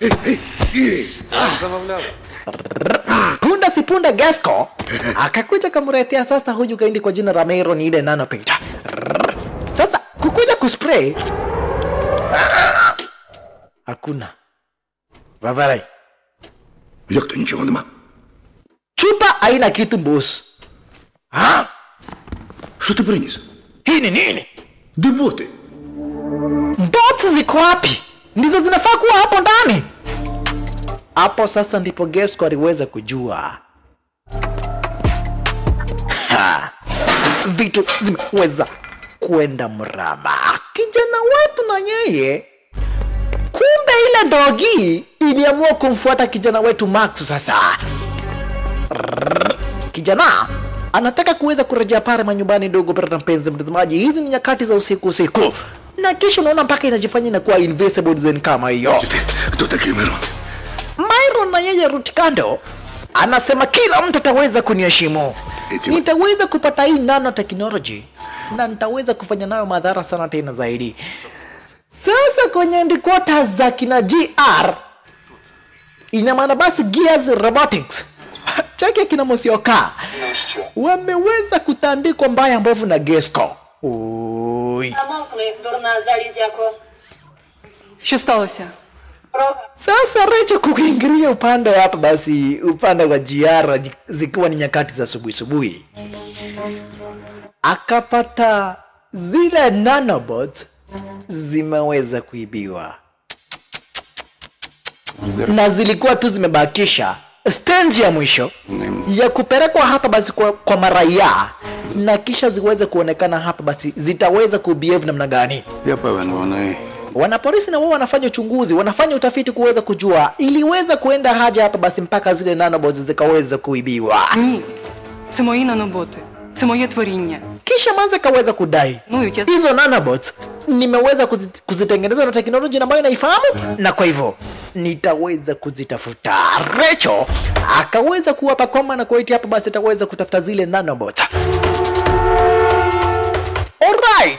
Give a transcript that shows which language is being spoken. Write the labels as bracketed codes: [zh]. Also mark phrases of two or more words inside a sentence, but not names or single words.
[sw] Punda si punda Gasco akakuja kamretea sasa huyu gaindi kwa jina la Myron ile nanopinta. Sasa kukuja kuspray hakuna Vavarai. [uk] Як то нічого нема? [sw] Chupa haina kitu boss. Ha? [uk] Що ти приніс? [sw] Hii ni nini? [uk] Де боти? [sw] Bots ziko wapi? Ndizo zinafaa kuwa hapo ndani. Hapo sasa ndipo Gasco aliweza kujua. Ha. Vitu zimeweza kwenda mrama. Kijana wetu na yeye kumbe ile Dogi iliamua kumfuata kijana wetu Max sasa. Kijana anataka kuweza kurejea pale manyumbani dogo brother mpenzi mtazamaji. Hizi ni nyakati za usiku. Na kisha unaona mpaka inajifanya inakuwa invisible zen kama hiyo. [uk] Хто такий Мирон? [sw] Myron na yeye Rutikando anasema kila mtu ataweza kuniheshimu. Nitaweza kupata hii nanotechnology na nitaweza kufanya nayo madhara sana tena zaidi. Sasa kwenye headquarters za kina GR ina maana basi Gears Robotics chake kina Musioka wameweza kutandikwa mbaya mbovu na Gasco. [uk] Ой. Замовкни, дурна залізяко. Що сталося? [sw] Sasa Recho kuingilia upande hapa basi upande wa GR zikiwa ni nyakati za subuhi akapata zile nanobots zimeweza kuibiwa na zilikuwa tu zimebakisha stage ya mwisho ya kupelekwa hapa basi kwa maraia, na kisha ziweze kuonekana hapa basi zitaweza kubehave namna gani. [uk] Я певен, вони... [sw] Wanapolisi na wao wanafanya uchunguzi, wanafanya utafiti kuweza kujua iliweza kuenda haja hapa basi mpaka zile nanobots zikaweza kuibiwa. [uk] Ні. Це мої наноботи. Це моє творіння. [sw] Kisha Manze kaweza kudai hizo nanobots nimeweza kuzitengeneza na teknolojia ambayo naifahamu, na kwa hivyo nitaweza kuzitafuta. Recho akaweza kuwapa kwamba na kuitia hapa basi ataweza kutafuta zile nanobots. Alright.